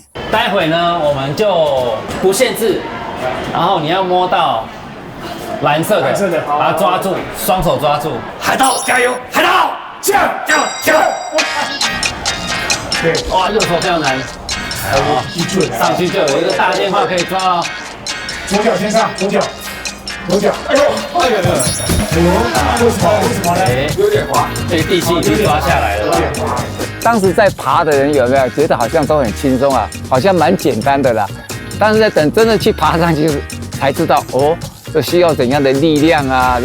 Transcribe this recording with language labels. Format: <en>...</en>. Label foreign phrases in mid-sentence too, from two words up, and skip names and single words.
<zh>待會呢，我們就不限制，然後你要摸到藍色的，把它抓住，雙手抓住。海盜加油！海盜，降！對，哇，右手非常難。上去就有一個大電話可以抓哦。左腳先上，左腳。哎呦，为什么呢？有點滑，这地氣已經抓下來了。當時在爬的人有沒有覺得好像都很輕鬆啊？好像蠻簡單的啦。但是在等真的去爬上去，才知道哦，這需要怎樣的力量啊？</zh>